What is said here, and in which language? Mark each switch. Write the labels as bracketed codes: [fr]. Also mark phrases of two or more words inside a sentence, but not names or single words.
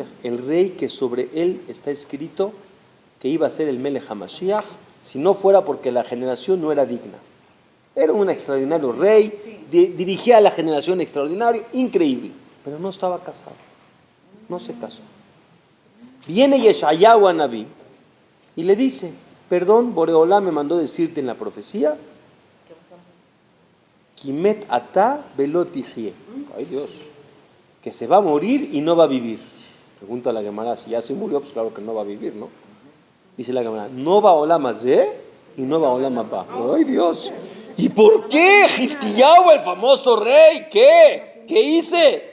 [es] El rey que sobre él está escrito que iba a ser el [he] מלך המשיח, [es] si no fuera porque la generación no era digna. Era un extraordinario rey, dirigía a la generación extraordinaria, increíble, pero no estaba casado, no se casó. Viene Yeshayahu Anabí y le dice, perdón, Boreolá me mandó decirte en la profecía, [he] כי מת אתה ולא תחיה, [es] ay Dios, que se va a morir y no va a vivir. Pregunta a la Gemara, si ya se murió, pues claro que no va a vivir, ¿no? Dice la Gemara, no va a [he] עולם הזה [es] y no va a [he] עולם הבא. [es] Ay Dios, ¿y por qué Hizkiyahu, el famoso rey? ¿Qué hice?